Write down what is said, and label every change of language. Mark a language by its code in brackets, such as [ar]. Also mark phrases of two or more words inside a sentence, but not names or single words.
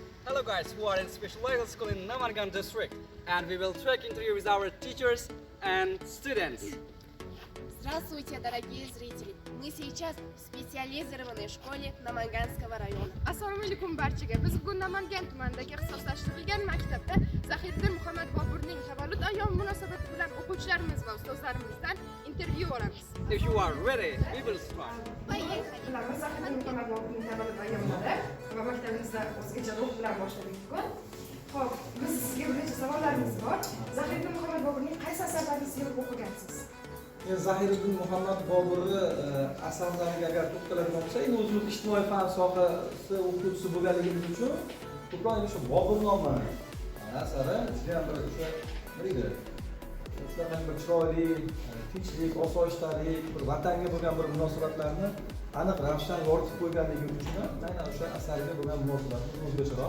[en] Hello guys, we are in Specialized School in Namargan district and we will take interview with our teachers and students. [ru] Здравствуйте, дорогие зрители! Мы сейчас в специализированной школе Наманганского района. [uz] Assalomu alaykum barchaga. Biz bugun Namangan tumanidagi ixtisoslashtirilgan maktabda Zahiriddin Muhammad Boburning tavallud ayyomi munosabati bilan o'quvchilarimiz va ustozlarimizdan intervyu olamiz. [en] If you are ready, we will start. [uz] Zahiriddin Muhammad Boburning tavallud ayyomlari va maktabimizda o'zgacha ruh bilan boshladik bugun. Xo'p, biz sizga bir necha savollarimiz bor. Zahiriddin Muhammad Boburning qaysi asarlarini sevib o'qigansiz? Zahiriddin Muhammad Boburni asarlariga agar to'xtaladigan bo'lsak, o'zimiz ijtimoiy fan sohasi o'quvchisi bo'lganligimiz uchun ko'proq shu Bobur nomi asari juda ham bir o'sha nima deydi, bir chiroyli, tinchlik, osoyishtalik, bir vatanga bo'lgan bir munosabatlarni aniq ravishdan yoritib qo'yganligi uchun aynan o'sha asarga bo'lgan munosabatimiz o'zgacharoq.